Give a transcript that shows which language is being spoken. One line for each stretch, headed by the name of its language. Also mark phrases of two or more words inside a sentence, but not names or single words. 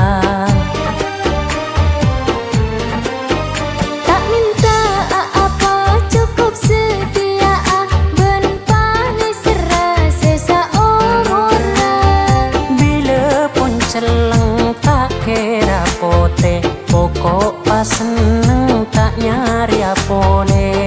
Indonesian: Tak minta apa cukup setia, ben panis serasa seumur.
Madurese: Bila pun celeng tak kira pote, pokok pas seneng tak nyari apone.